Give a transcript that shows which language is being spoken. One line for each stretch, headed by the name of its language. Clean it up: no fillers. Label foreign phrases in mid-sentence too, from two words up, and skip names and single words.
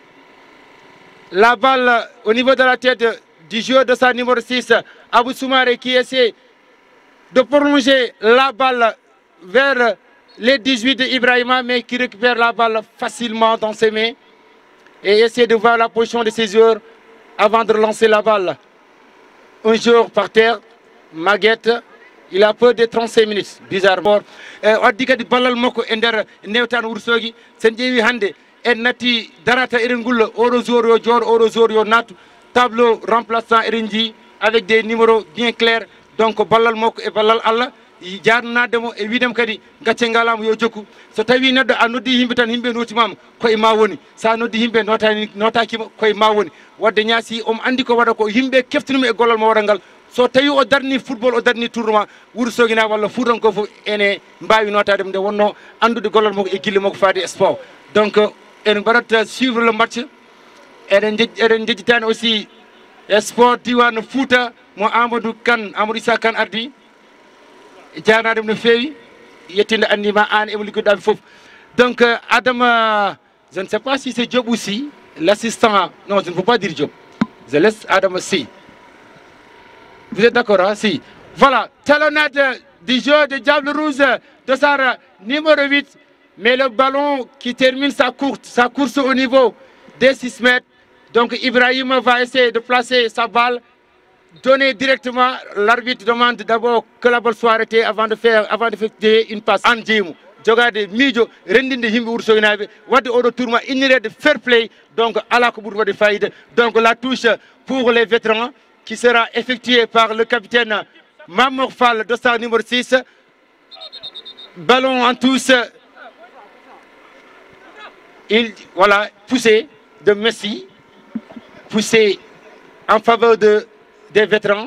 French: La balle au niveau de la tête du joueur de sa numéro 6, Abou Soumaré, qui essaie de prolonger la balle vers les 18 de Ibrahima, mais qui récupère la balle facilement dans ses mains et essaie de voir la position de ses joueurs avant de relancer la balle. Un joueur par terre, Maguette, il a peu de 35 minutes, bizarrement.
Fula: Waddi kadi ballal makko e nder newtan Wourossogui sen ƴeewi hande en natti darata eɗen gulla oɗo jour yo jooɗo oɗo jour yo nattu
French: tableau remplaçant
Fula: eɗen jii
French: avec des numéros bien clairs.
Fula: Donc ballal makko e ballal Allah jarnademo e widem kadi gacce ngalama yo jokku. So tawi neɗɗo a noddi yimɓe tan yimɓe notimama koye ma woni, sa noddi yimɓe notakima koye ma woni. Wadde ñaasi omo andi ko waɗa ko yimɓe keftinuma e gollal mo waɗa ngal. So tawi o darni football, o darni tournoi Wourossogui na walla Fuutanko fof ene mbawi notade nde wonno andude gollal makko e guille makko faade sport.
French: Donc
Fula: en mbaɗat
French: suivre le match.
Fula: Eɗen jejjitani aussi sport diwan Fouta mo Amadou Issa Kane ardi jarnadem no fewi yettinde andima an emo liggoɗaɓe fof.
French: Donc Adama, je ne sais pas si c'est Diop aussi, l'assistant, non je ne peux pas dire Diop, je laisse Adama si. Vous êtes d'accord, hein? Si. Voilà, talonnade du jeu de Diable Rouge de Sarah, numéro 8. Mais le ballon qui termine sa course au niveau des 6 mètres. Donc Ibrahim va essayer de placer sa balle, donner directement. L'arbitre demande d'abord que la balle soit arrêtée avant de faire une passe.
Fula: Andjimou, jogade mijo, rendinde himbe Wourossogui wadde oɗo tournoi innirede
English: fair play.
Fula: Donc ala ko ɓuuri waɗde fayida.
French: Donc la touche pour les vétérans qui sera effectuée par le capitaine Mamour Fall, dossard numéro 6. Ballon en touche. Voilà, poussé de Messi, poussé en faveur des vétérans.